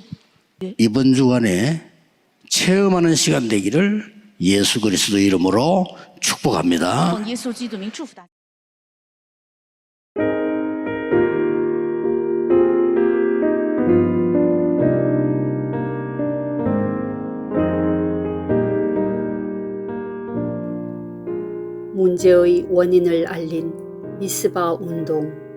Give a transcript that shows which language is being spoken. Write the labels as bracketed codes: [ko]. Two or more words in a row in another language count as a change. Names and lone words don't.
[ko] 이번 주간에 체험하는 시간 되기를 예수 그리스도 이름으로 축복합니다. [zh] 奉耶稣基督名祝福大家。 [ko] 문제의 원인을 알린 미스바 운동.